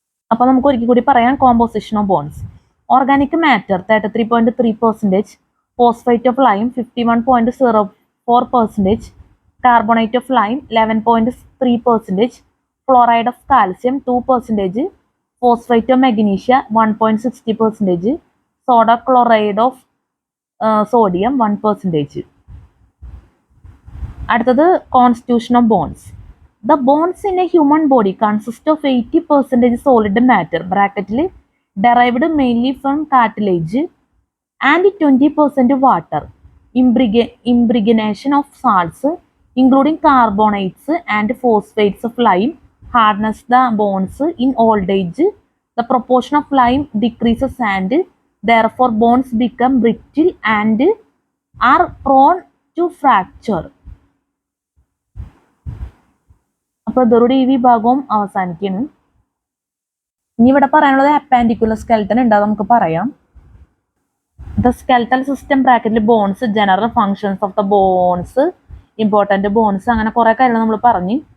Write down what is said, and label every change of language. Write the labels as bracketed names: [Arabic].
[Malayalam] അപ്പോൾ നമുക്ക് ഒരിക്കൽ കൂടി പറയാം [English] Composition of bones. Organic matter 33.3%, phosphate of lime 51.04%, carbonate of lime 11.3%, fluoride of calcium 2%, phosphate of magnesia 1.60%, soda chloride of sodium 1%. അടുത്തത് constitution of bones. The bones in a human body consist of 80% solid matter ബ്രാക്കറ്റിൽ derived mainly from cartilage and 20% water. Imbrignation of salts including carbonates and phosphates of lime hardness the bones in old age. The proportion of lime decreases and therefore bones become brittle and are prone to fracture. [Malayalam] അപ്പോൾ ഇതോടെ ഈ വിഭാഗവും അവസാനിക്കുന്നു. ഇനി ഇവിടെ പറയാനുള്ളത് അപ്പാൻഡിക്കുലർ skeleton ഉണ്ട്, അത് നമുക്ക് പറയാം. [English] the skeletal system ബ്രാക്കറ്റിൽ bones, general functions of the bones, important bones, [Malayalam] അങ്ങനെ കുറേ കാര്യങ്ങൾ നമ്മൾ പറഞ്ഞ്.